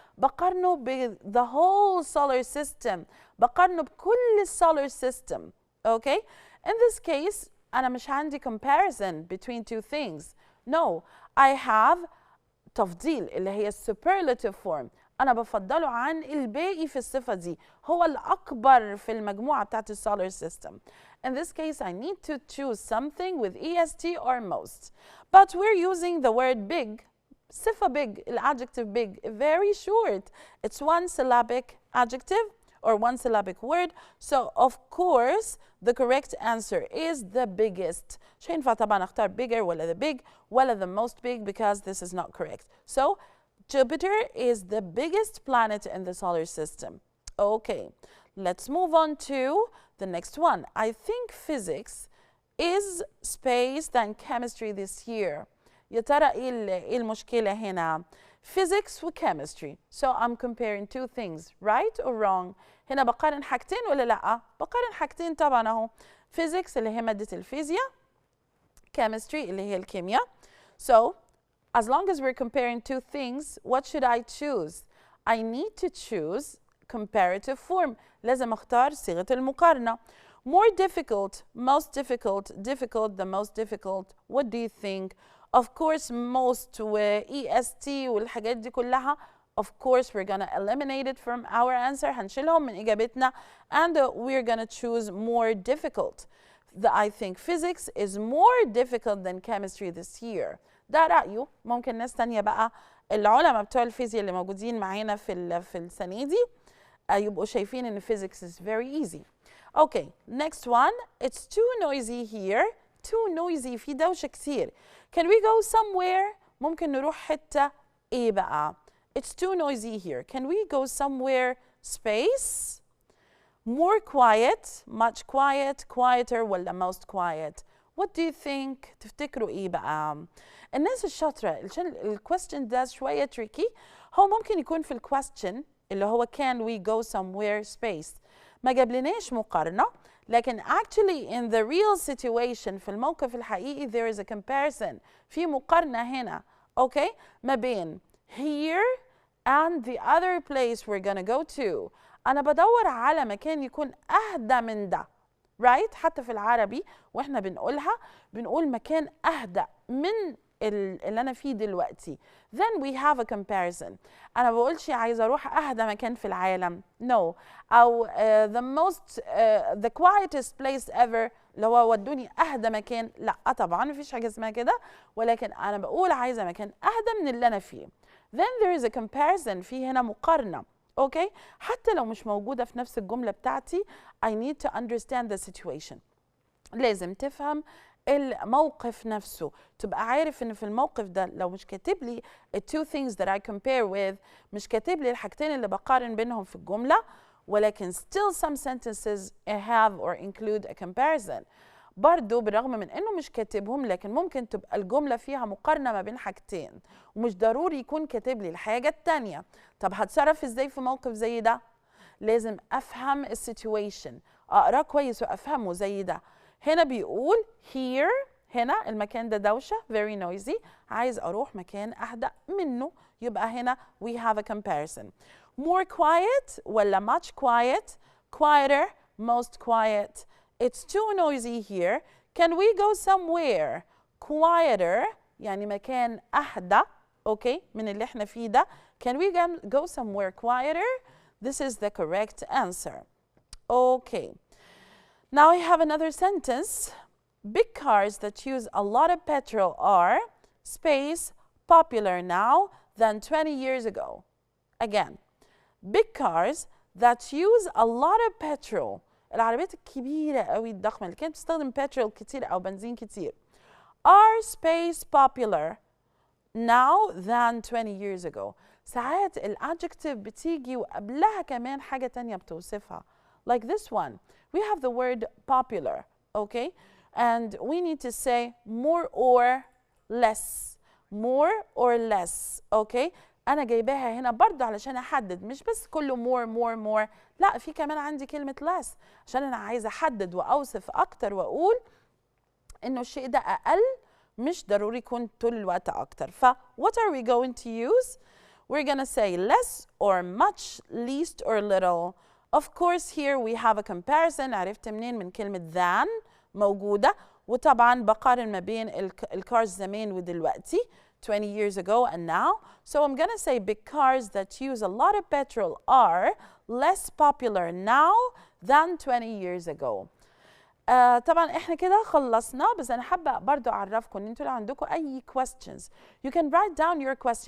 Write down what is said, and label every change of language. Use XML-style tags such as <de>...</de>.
<ar>بقارنه ب</ar> <en>the whole solar system.</en> <ar>بقارنه بكل</ar> <en>solar system. Okay? In this case,</en> <ar>أنا مش عندي</ar> <en>comparison between two things. No, I have</en> <ar>تفضيل اللي هي</ar> <en>superlative form.</en> <ar>أنا بفضله عن الباقي في الصفة دي. هو الأكبر في المجموعة بتاعت solar system.</ar> <en>In this case, I need to choose something with est or most. But we're using the word big. صفة big, الadjective big, very short. It's one syllabic adjective or one syllabic word. So, of course, the correct answer is the biggest.</en> <ar>مش هينفع طبعا اختار</ar> <en>bigger ولا the big ولا the most big because this is not correct. So, Jupiter is the biggest planet in the solar system. Okay, let's move on to the next one. I think physics is space than chemistry this year.</en> <ar>يا ترى ايه المشكلة هنا؟ Physics و chemistry.</ar> <en>So I'm comparing two things, right or wrong?</en> <ar>هنا بقارن حاجتين ولا لأ؟ بقارن حاجتين طبعا اهو. Physics اللي هي مادة الفيزياء. Chemistry اللي هي الكيمياء.</ar> <en>So as long as we're comparing two things, what should I choose? I need to choose comparative form.</en> <ar>لازم اختار صيغة المقارنة.</ar> <en>More difficult, most difficult, difficult, the most difficult. What do you think? Of course, most و est والحاجات دي كلها. Of course, we're gonna eliminate it from our answer.</en> <ar>هنشيلهم من إجابتنا.</ar> <en>And we're gonna choose more difficult. I think physics is more difficult than chemistry this year.</en> <ar>ده رأيه. ممكن ناس تانية بقى العلماء بتوع الفيزياء اللي موجودين معانا في السنة دي يبقوا شايفين إن</ar> <en>physics is very easy. Okay, next one. It's too noisy here. Too noisy.</en> <ar>في دوشة كتير.</ar> <en>Can we go somewhere?</en> <ar>ممكن نروح حتة إيه بقى؟</ar> <en>It's too noisy here. Can we go somewhere space? More quiet, much quiet, quieter ولا most quiet? What do you think?</en> <ar>تفتكروا إيه بقى؟ الناس الشاطرة ال question ده شوية tricky. هو ممكن يكون في ال question اللي هو</ar> <en>can we go somewhere space.</en> <ar>ما جابلناش مقارنة.</ar> <en>لكن actually in the real situation</en> <ar>في الموقف الحقيقي</ar> <en>there is a comparison.</en> <ar>في مقارنة هنا. Okay? ما بين</ar> <en>here and the other place we're gonna go to.</en> <ar>أنا بدور على مكان يكون أهدى من ده.</ar> <en>Right?</en> <ar>حتى في العربي واحنا بنقولها بنقول مكان أهدى من اللي أنا فيه دلوقتي.</ar> <en>Then we have a comparison.</en> <ar>أنا بقولش عايزة أروح أهدى مكان في العالم.</ar> <en>No.</en> <ar>أو</ar> <en>the most the quietest place ever</en> <ar>اللي هو ودوني أهدى مكان. لا طبعا مفيش حاجة اسمها كده. ولكن أنا بقول عايزة مكان أهدى من اللي أنا فيه.</ar> <en>Then there is a comparison.</en> <ar>في هنا مقارنة. Okay? حتى لو مش موجودة في نفس الجملة بتاعتي</ar> <en>I need to understand the situation.</en> <ar>لازم تفهم الموقف نفسه. تبقى عارف ان في الموقف ده لو مش كاتب لي</ar> <en>two things that I compare with</en> <ar>مش كاتب لي الحاجتين اللي بقارن بينهم في الجملة ولكن</ar> <en>still some sentences have or include a comparison.</en> <ar>برضو بالرغم من انه مش كاتبهم لكن ممكن تبقى الجملة فيها مقارنة ما بين حاجتين ومش ضروري يكون كاتب لي الحاجة التانية. طب هتصرف ازاي في موقف زي ده؟ لازم افهم السيتويشن. اقراه كويس وافهمه زي ده. هنا بيقول here هنا المكان ده دوشة</ar> <en>very noisy.</en> <ar>عايز اروح مكان اهدأ منه. يبقى هنا</ar> <en>we have a comparison. More quiet ولا much quiet? Quieter, most quiet. It's too noisy here. Can we go somewhere quieter</en> <ar>يعني مكان أهدى</ar> <en>okay</en> <ar>من اللي احنا فيه ده.</ar> <en>Can we go somewhere quieter? This is the correct answer. Okay. Now I have another sentence. Big cars that use a lot of petrol are space popular now than 20 years ago. Again, big cars that use a lot of petrol.</en> <ar>العربيات الكبيرة قوي الضخمة اللي كانت بتستخدم petrol كتير أو بنزين كتير</ar> <en>are space popular now than 20 years ago.</en> <ar>ساعات الادجكتيف بتيجي وقبلها كمان حاجة تانية بتوصفها.</ar> <en>Like this one, we have the word popular, okay? And we need to say more or less. More or less, okay?</en> <ar>أنا جايباها هنا برضو علشان أحدد، مش بس كله more. لا، في كمان عندي كلمة less عشان أنا عايزة أحدد وأوصف أكتر وأقول إنه الشيء ده أقل، مش ضروري يكون طول الوقت أكتر.</ar> <en>ف what are we going to use? We're gonna say less or much, least or little. Of course here we have a comparison.</en> <ar>عرفت منين؟ من كلمة than موجودة، وطبعا بقارن ما بين الكارز زمان ودلوقتي</ar> <en>20 years ago and now. So I'm gonna say big cars that use a lot of petrol are less popular now than 20 years ago.</en> <ar>طبعا احنا كده خلصنا، بس انا حابه برضو اعرفكم ان انتوا لو عندكم اي questions</ar> <en>you can write down your question.</en>